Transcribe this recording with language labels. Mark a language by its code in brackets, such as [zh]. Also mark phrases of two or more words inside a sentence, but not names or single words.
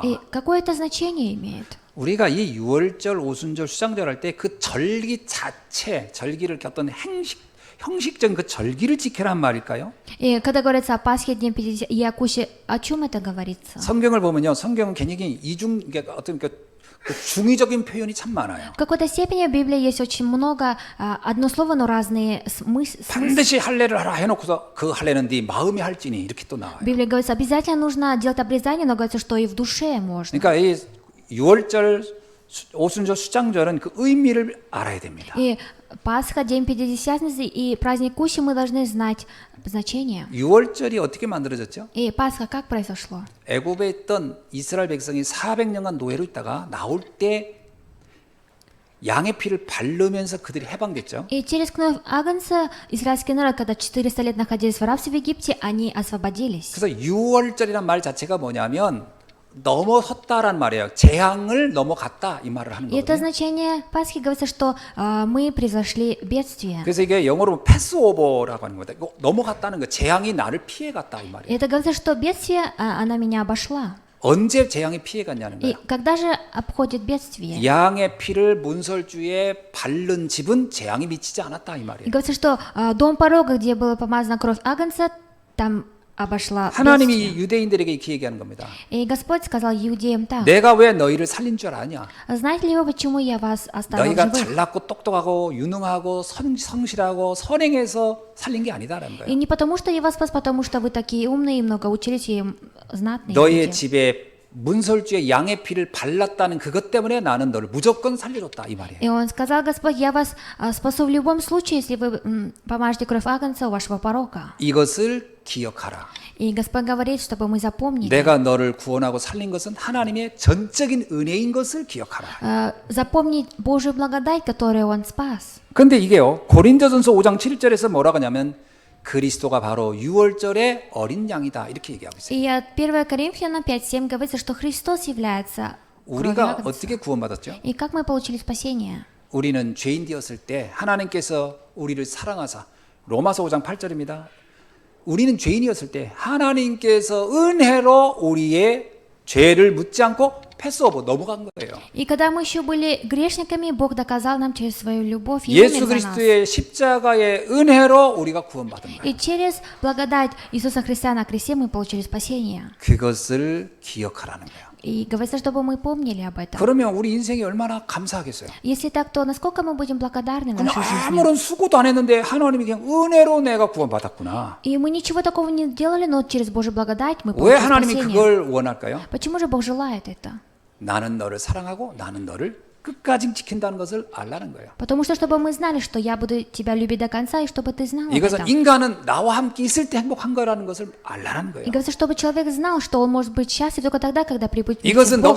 [ru] И какое это значение имеет? [ko] 우리가 이 유월절, 오순절, 수장절 할 때 그 절기 자체, 절기를 어떤 형식적인 그 절기를 지켜란 말일까요? [ru] И когда говорится о Пасхе, Дне Пятидесятницы и о Куще, о чем это говорится? [ko] 성경을 보면요, 성경은 굉장히 어떤 그 중의적인 표현이 참 많아요. [ru] В какой-то степени в Библии есть очень много, одно слово, но разные смыслы. [ko] 반드시 할례를 하라 해놓고서 그 할례는 네 마음이 할지니 이렇게 또 나와요. [ru] В Библии говорится, обязательно нужно делать обрезание, но говорится, что и в душе можно. [ko] 그러니까 이 유월절, 오순절, 수장절은 그 의미를 알아야 됩니다. [ru] И Пасха, День Пятидесятницы и праздник Кущи мы должны знать значение. [ko] 유월절이 어떻게 만들어졌죠? [ru] И Пасха как произошло? [ko] 애굽에 있던 이스라엘 백성이 400년간 노예로 있다가 나올 때 양의 피를 바르면서 그들이 해방됐죠. [ru] И через кровь Агнца израильский народ, когда 400 лет находились в рабстве в Египте, они освободились. [ko] 그래서 유월절이란 말 자체가 뭐냐면 넘어섰다란 말이에요. 재앙을 넘어갔다 이 말을 하는 [ru] И это [ko] 거거든요. [ru] значение Пасхи говорится, что мы произошли бедствие. [ko] 그래서 이게 영어로 패스오버라고 하는 거다. 이거 넘어갔다는 거, 재앙이 나를 피해갔다 이 [ru] И [ko] 말이에요. [ru] это говорится, что бедствие, она меня обошла. [ko] 언제 재앙이 피해갔냐는 [ru] И [ko] 거예요. [ru] когда же обходит бедствие? [ko] 양의 피를 문설주에 바른 집은 재앙이 미치지 않았다 이 [ru] И [ko] 말이에요. [ru] говорится, что дом порога, где была помазана кровь агнца, там обошла бедствие. [ko] 하나님이 유대인들에게 이렇게 얘기하는 겁니다. [ru] И Господь сказал иудеям так: [ko] 내가 왜 너희를 살린 줄 아냐? [ru] знаете ли вы, почему я вас оставил [ko] 너희가 [ru] живых? [ko] 잘났고 똑똑하고 유능하고 성실하고 선행해서 살린 게 아니다라는 [ru] И [ko] 거예요. [ru] не потому, что я вас спас, потому что вы такие умные, много учились и знатные. [ko] 너희의 [ru] люди. [ko] 집에 문설주에 양의 피를 발랐다는 그것 때문에 나는 너를 무조건 살려줬다 이 말이에요. [ru] И он сказал: Господь, я вас спасу в любом случае, если вы помажете кровь агнца у вашего порока. [ko] 이것을 기억하라. [ru] И Господь говорит, чтобы мы запомнили. [ko] 내가 너를 구원하고 살린 것은 하나님의 전적인 은혜인 것을 기억하라. [ru] Запомнить Божью благодать, которую Он спас. [ko] 근데 이게요. 고린도전서 5장 7절에서 뭐라고 하냐면 그리스도가 바로 유월절의 어린 양이다 이렇게 얘기하고 있어요. [ru] И от 1 Коринфянам 5:7 говорится, что Христос является кровью [ko] 우리가 [ru] агнца. [ko] 어떻게 구원받았죠? [ru] И как мы получили спасение? [ko] 우리는 죄인 되었을 때 하나님께서 우리를 사랑하사 로마서 5장 8절입니다. 우리는 죄인이었을 때 하나님께서 은혜로 우리의 죄를 묻지 않고 패스오버 넘어간 거예요. [ru] И когда мы еще были грешниками, Бог доказал нам через свою любовь и [ko] 예수 [ru] умер за нас. [ko] 그리스도의 십자가의 은혜로 우리가 구원받은 거예요. [ru] И через благодать Иисуса Христа на кресте мы получили спасение. [ko] 그것을 기억하라는 거예요. [ru] И говорится, чтобы мы помнили об этом. [ko] 그러면 우리 인생이 얼마나 감사하겠어요. [ru] Если так, то насколько мы будем благодарны [ko] 그냥 [ru] нашей жизни? [ko] 아무런 수고도 안 했는데 하나님이 그냥 은혜로 내가 구원받았구나. [ru] И мы ничего такого не делали, но через Божью благодать мы [ko] 왜 [ru] получили [ko] 하나님이 [ru] спасение. [ko] 그걸 원할까요? [ru] Почему же Бог желает это? [ko] 나는 너를 사랑하고 나는 너를 끝까지 지킨다는 것을 알라는 거예요. [ru] Потому что, чтобы мы знали, что я буду тебя любить до конца, и чтобы ты знал об [ko] 이것은 [ru] этом. [ko] 인간은 나와 함께 있을 때 행복한 거라는 것을 알라는 거예요. [ru] И говорится, чтобы человек знал, что он может быть счастлив только тогда, когда прибудет вместе с [ko] 이것은 [ru] Богом.